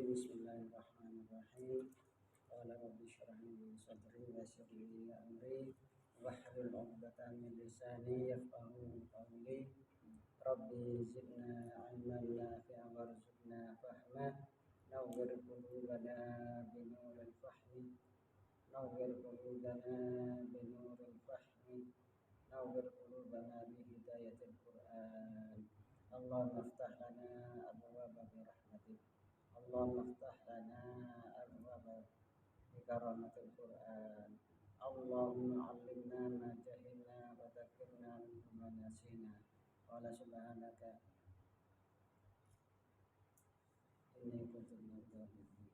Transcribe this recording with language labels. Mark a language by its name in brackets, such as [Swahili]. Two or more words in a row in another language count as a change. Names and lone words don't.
[Arabic] بسم الله الرحمن الرحيم. قال رب اشرح لي صدري ويسر لي أمري واحلل عقدة من لساني يفقهوا قولي. رب زدنا علما نافعا وارزقنا فهما. نور قلوبنا بنور الفهم. نور قلوبنا بنور الفهم. نور قلوبنا بهداية القرآن. اللهم افتح لنا أبواب برحمتك. اللهم افتح لنا أبواب بكرامة القرآن. اللهم علمنا ما جهلنا وذكرنا ما نسينا. ولا سبحانك إني كنت من الظالمين.